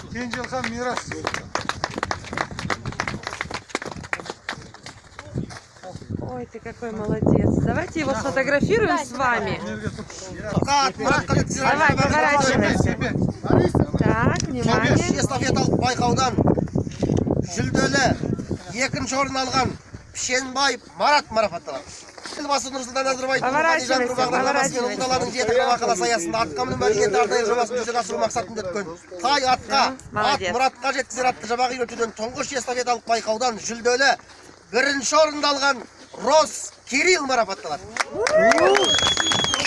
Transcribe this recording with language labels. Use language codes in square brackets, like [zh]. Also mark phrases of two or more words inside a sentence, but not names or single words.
[kk] Кенжелхан Мирас. [ru] Ой, ты какой молодец. Давайте его сфотографируем с вами. Давай, поворачивайся. Так, внимание. [kk] Эстафеталық байқаудан жүлделі екінші орын алған Пішенбаев Марат марапатталады. Елбасы Нұрсұлтан Назарбаевтың рухани жаңғыру бағдарламасы мен Ұлы даланың жеті қыры мақаласы аясында атқа міну мәдениеті арнайы жобасын жүзеге асыру мақсатында өткен тай атқа, ат мұратқа жеткізер атты жабағы үйретуден тұңғыш эстафеталық байқаудан жүлделі бірінші орынды алған Рос Кирилл марапатталады.